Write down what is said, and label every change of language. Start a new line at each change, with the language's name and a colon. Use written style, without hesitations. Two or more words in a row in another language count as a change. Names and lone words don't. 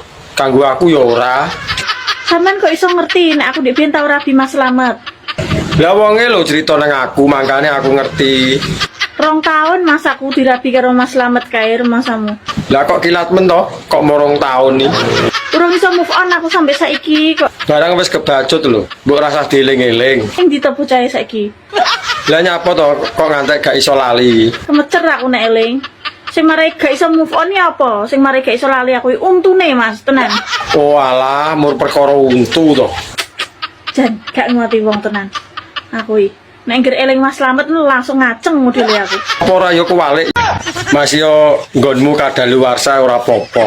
Javanese: Kanggo aku yo ora. Sampean kok iso ngerti nek aku ndek biyen tau rabi Mas Slamet. Lah wonge lho cerita nang aku, makane aku ngerti. 2 tahun mas aku dirabi karo Mas Slamet kae rumahmu. Lah kok kilat men toh? Kok morong tahun nih? Urung iso
English: move on
Javanese: aku sampai saiki kok. Barang wis kebacut lho, mbok rasa dieling-eling. Sing ditepu cahe saiki. Lah nyapa toh kok ngantek gak iso lali? Kemecer aku nek eling. Sing marai gak iso
English: move on
Javanese: ya apa? Sing marai gak iso lali aku untune mas, tenan. Oh alah, mur perkara untu toh. Jan, gak ngerti wong tenan. Aku iki nek ngger eling Mas Slamet langsung ngaceng modele aku. Apa ora yo kewalik? Mas yo nggonmu kadaluwarsa ora apa-apa.